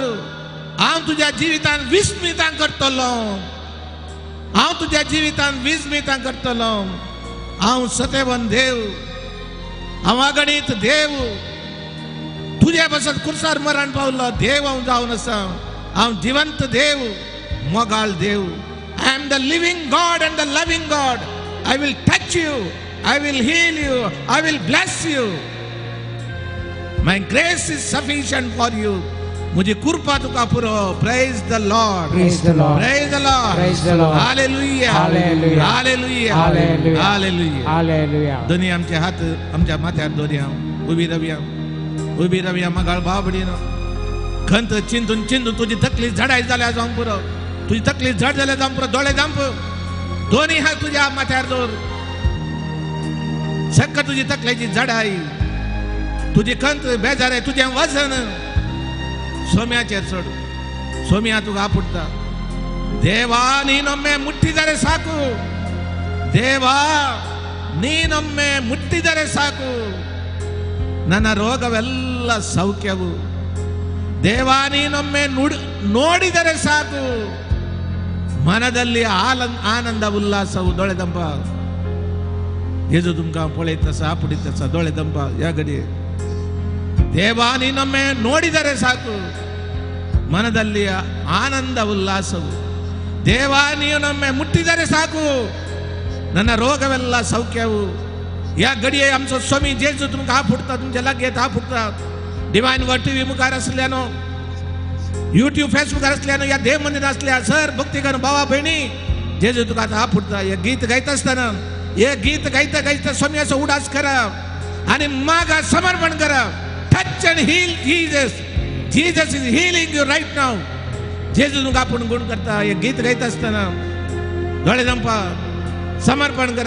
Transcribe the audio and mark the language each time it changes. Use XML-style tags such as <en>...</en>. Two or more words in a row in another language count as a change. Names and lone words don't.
<kok>हांव तुज्या जिवितान विस्मितां करतलो, हांव तुज्या जिवितान विस्मितां करतलो. हांव सत्यवन देव, हांव अगणित देव, तुझे बसत कुर्सार मरण पावलो देव हांव जावन आसा. हांव जिवंत देव, मोगाळ देव.</kok> <en>I am the living God and the loving God. I will touch you, I will heal you, I will bless you. My grace is sufficient for you.</en> <kok>मुझे कृपा तुका पुरो.</kok> <en>Praise the Lord, Praise the Lord, praise the Lord, Praise the Lord. Hallelujah, Hallelujah. Hallelujah, Hallelujah. Hallelujah. Hallelujah.</en> <kok>दोन्ही आमचे हात आमच्या माथ्यार दवरया. उबी रावया, उबी रावया. मागाळ भाव भयणीनो, खंत चिंतून चिंतून तुजी तकली झडाय जाल्यार जावंक पुरो. तुजी तकली झड जाल्यार जावंक पुरो. दोळे दांप, दोन्ही हात तुज्या माथ्यार दवर. सक्क तुझी तकल्याची झडाई, तुझी खंत बेजार आहे, तुझे वजन स्वाम्याचेर सोड. स्वाम्या तुका आपडता.</kok> <kn>देवा ನೀನೊಮ್ಮೆ ಮುಟ್ಟಿದರೆ ಸಾಕು, ದೇವಾ ನೀನೊಮ್ಮೆ ಮುಟ್ಟಿದರೆ ಸಾಕು, ನನ್ನ ರೋಗವೆಲ್ಲ ಸೌಖ್ಯವು. ದೇವಾ ನೀನೊಮ್ಮೆ ನೋಡಿದರೆ ಸಾಕು, ಮನದಲ್ಲಿ ಆನಂದ ಉಲ್ಲಾಸವು.</kn> <kok>ದೊಳೆದಂಪ जेजू तुमकां पळयत आसा, आपडीत आसा. दोळे दंपा या घडये.</kok> <kn>देवा ನೀನೊಮ್ಮೆ ನೋಡಿದರೆ ಸಾಕು, ಮನದಲ್ಲಿ ಆನಂದ ಉಲ್ಲಾಸವು. ದೇವಾ ನೀನೊಮ್ಮೆ ಮುಟ್ಟಿದರೆ ಸಾಕು, ನನ್ನ ರೋಗವೆಲ್ಲ ಸೌಖ್ಯವು.</kn> <kok>या घडये आमचो स्वामी जेजू तुमकां आपडता, तुमच्या लागीं आपडता. डिवायन वर्ड टीव्ही मुखार आसल्यानो, युट्यूब फेसबुकार आसल्यानो, या देव मंदिर आसल्या सर भक्ती कर भावा भयणी, जेजू तुका आतां आपडता. हे गीत गायता आसतना, हे गीत गायता गायता स्वाम्याचो उडास करा आणि मागा समर्पण करा.</kok> <en>Touch and heal Jesus. Jesus is healing you right now.</en> <kok>जेजू तुका आपण गुण करता. हे गीत गायता असताना दोळे दंपा समर्पण करा.</kok>